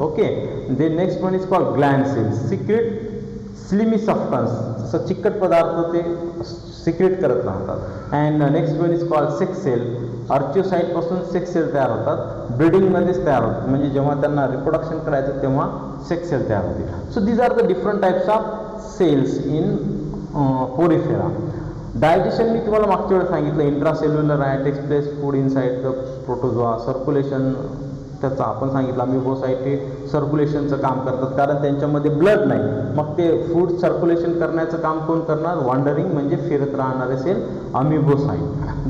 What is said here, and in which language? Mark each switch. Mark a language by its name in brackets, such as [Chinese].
[English] okay, then next one is called gland cells, secrete slimy substance, [Marathi] जसं चिकट पदार्थ ते सिक्रेट करत राहतात। [English] and next one is called sex cell, [Marathi] अर्चिओसाइट पासून सेक्स सेल तयार होतात, ब्रीडिंगमध्येच तयार होतात, म्हणजे जेव्हा त्यांना रिप्रोडक्शन करायचं तेव्हा सेक्स सेल तयार होते। [English] So these are the different types of cells in Porifera. [Marathi] Digestion मी तुम्हाला मागच्या वेळेस सांगितलं, इंट्रासेल्युलर आहे, [English] takes place food inside the protozoa, [Marathi] circulation त्याचा आपण सांगितलं, अमिबोसाइट हे सर्क्युलेशनचं काम करतात, कारण त्यांच्यामध्ये ब्लड नाही, मग ते फूड सर्क्युलेशन करण्याचं काम कोण करणार? वॉन्डरिंग म्हणजे फिरत राहणारे सेल, अमिबोसाइट।